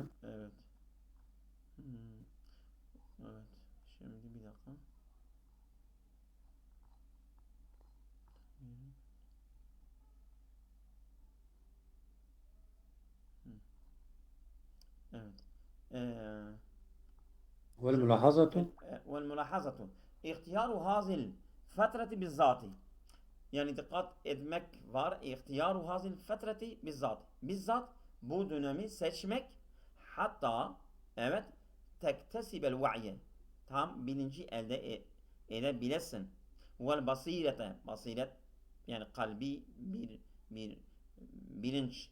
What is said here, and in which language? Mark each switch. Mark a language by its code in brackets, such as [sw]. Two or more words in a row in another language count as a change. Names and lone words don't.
[tr] Evet. Evet. Şimdi bir dakika. Evet. [ar] والملاحظة والملاحظة اختيار هذه الفترة بالذات. [tr] Yani dikkat etmek var. [ar] اختيار هذه الفترة بالذات. [tr] Bizzat bu dönemi seçmek, hatta evet [ar] تكتسب الوعي, [tr] tam bilinci elde edebilesin. [ar] والبصيرة, [tr] basiret yani kalbi bir bilinç.